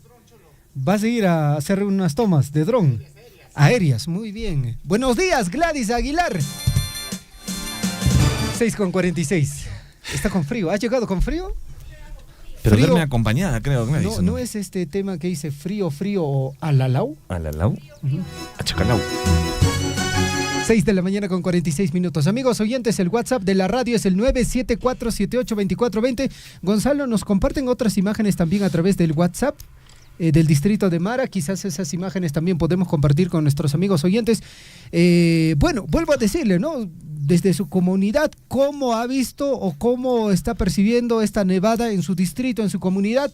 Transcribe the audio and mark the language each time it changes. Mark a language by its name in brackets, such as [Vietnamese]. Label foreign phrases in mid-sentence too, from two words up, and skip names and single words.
[Spanish] ¿Vas a ir a hacer unas tomas de dron? Aéreas, muy bien. Buenos días, Gladys Aguilar. 6 con 46. Está con frío. ¿Has llegado con frío? Pero Frío. verme acompañada, creo que me No, dice. no es este tema que dice frío o alalau. ¿Alalau? Achacalau. 6 de la mañana con 46 minutos. Amigos oyentes, el WhatsApp de la radio es el 974782420. Gonzalo, nos comparten otras imágenes también a través del WhatsApp del distrito de Mara. Quizás esas imágenes también podemos compartir con nuestros amigos oyentes. Bueno, vuelvo a decirle, ¿no? Desde su comunidad, ¿cómo ha visto o cómo está percibiendo esta nevada en su distrito, en su comunidad?